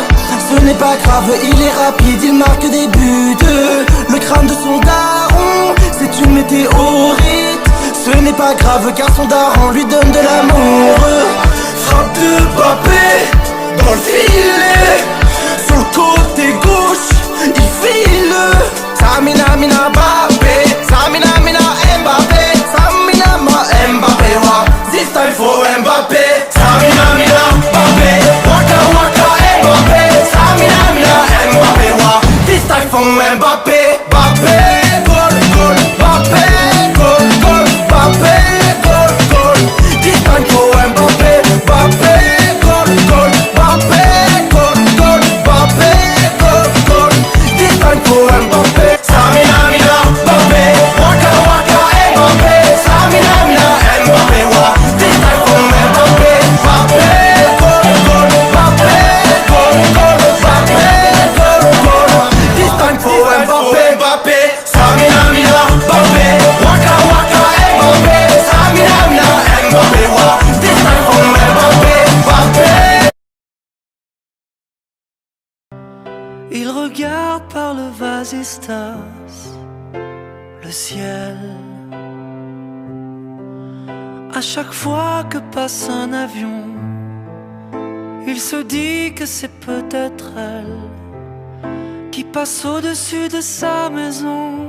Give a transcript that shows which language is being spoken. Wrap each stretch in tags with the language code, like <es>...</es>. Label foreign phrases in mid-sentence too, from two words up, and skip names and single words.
<fr>Ce n'est pas grave, il est rapide, il marque des buts. Le crâne de son daron, c'est une météorite. Ce n'est pas grave car son daron lui donne de l'amour. Frappe de Mbappé dans le filet. Sur le côté gauche, il file. Samina mina Mbappé, Samina mina Mbappé, Samina ma Mbappé, wa.</fr> <en>This time for Mbappé. Samina mina Mbappé, waka waka Mbappé, Samina mina Mbappé, wa. This time for Mbappé, Mbappé, goal goal, Mbappé, goal goal, Mbappé, goal goal. This time for Mbappé, Mbappé, goal goal, Mbappé, goal goal, Mbappé, goal goal. This time for Mbappé, Samina mina Mbappé, waka waka Mbappé, Samina mina Mbappé, wa. This time for Mbappé, Mbappé, goal goal, Mbappé, goal goal, Mbappé, goal goal. This time for Mbappé, Mbappé, Samina mina Mbappé, waka waka Mbappé, Samina mina Mbappé, wa. This time for Mbappé, Mbappé.</en> <fr>Il regarde par le vasistas le ciel. À chaque fois que passe un avion, il se dit que c'est peut-être elle qui passe au-dessus de sa maison.</fr>